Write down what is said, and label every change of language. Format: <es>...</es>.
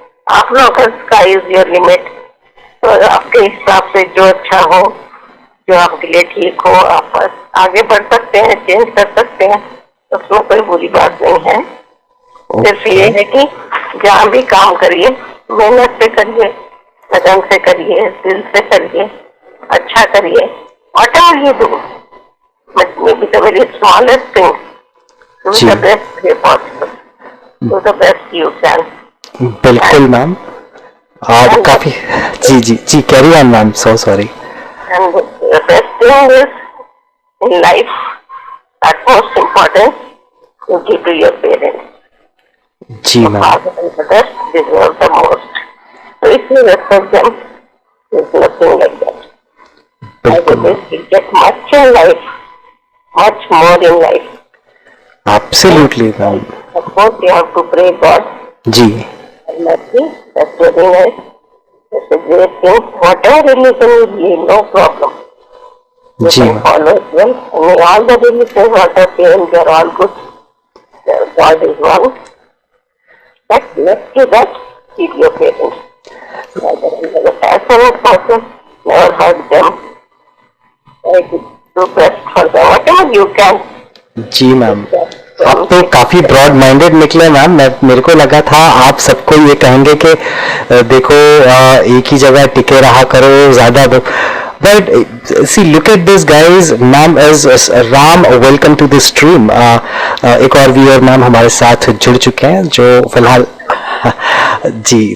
<hi>आप लोग का</hi> <en>sky is your limit,</en> <hi>तो आपके हिसाब से जो अच्छा हो, जो आपके लिए ठीक हो, आप बस आगे बढ़ सकते हैं, चेंज कर सकते हैं, उसमें कोई बुरी बात नहीं है. सिर्फ ये है कि जहाँ भी काम करिए मेहनत से करिए, लगन से करिए, दिल से करिए, अच्छा करिए.</hi> <en>whatever you do, but maybe the very smallest thing, do the best way possible, do the best you can.</en> <hi>बिल्कुल मैम, आप काफी जी carry on ma'am, so sorry.</hi> <en>And the best thing is in life, at most important, you give to your parents.</en> <hi>Ji ma'am.</hi> <en>Father and mother deserve the most. So if you respect them, there's nothing like that. I believe you get much in life, much more in life. Absolutely ma'am. Of course, you have to pray God.</en> <hi>Ji.</hi> <en>Mercy, that's very nice. That's a great thing. Whatever religion you believe, no problem. You</en> <hi>ji</hi> <en>can</en> <hi>ma'am.</hi> <en>follow it well. And all the religions, what are saying, they're all good. God is one. But next to that, keep your parents. Never passionate person, never hurt them. Try to do best for them, whatever you can.</en> <hi>Ji ma'am, आप तो काफी broad minded निकले ma'am. मेरे को लगा था आप सबको ये कहेंगे कि देखो एक ही जगह टिके रहा करो ज्यादा, but</hi> <en>See look at this guys.</en> <hi>Ma'am is Ram,</hi> <en>Welcome to this stream.</en> <hi>एक और व्यूअर मैम हमारे साथ जुड़ चुके हैं जो फिलहाल जी.</hi>